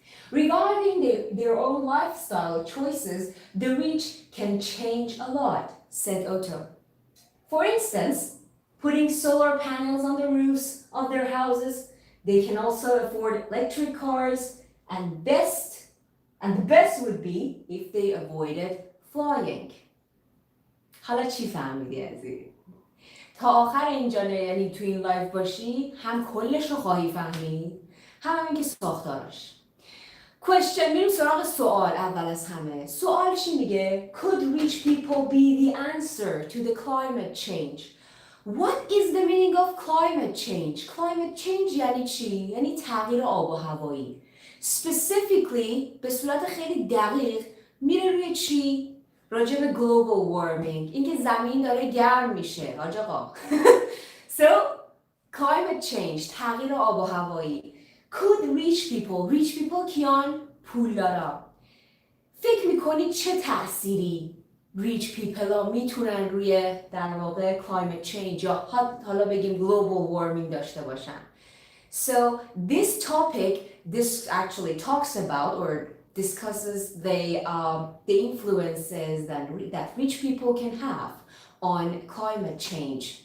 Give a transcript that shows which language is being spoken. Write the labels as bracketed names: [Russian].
[English] Regarding their own lifestyle choices, the rich can change a lot, said Otto. For instance, putting solar panels on the roofs of their houses. They can also afford electric cars, and the best would be if they avoided flying. [Persian] حالا چی فهمیدی عزیز؟ تا آخر اینجا یعنی تو این لایو باشی هم کلش رو خواهی فهمید هم این که ساختارش. question میریم سراغ سوال. اول از همه سوال چی میگه؟ [English] Could rich people be the answer to the climate change? What is the meaning of climate change? [Persian] Climate change یعنی چی؟ یعنی تغییر آب و هوایی. Specifically به صورت خیلی دقیق میره روی چی؟ راجع به global warming. اینکه زمین داره گرم میشه. حاج آقا. [English] So climate change [Persian] تغییر آب و هوایی. [English] Could rich people [Persian] کیان؟ پولدارا فکر میکنید چه تأثیری ریچ پیپل ها میتونن روی در واقع climate change یا حالا بگیم global warming داشته باشن. [English] So this topic, this actually talks about or discusses the influences that rich people can have on climate change.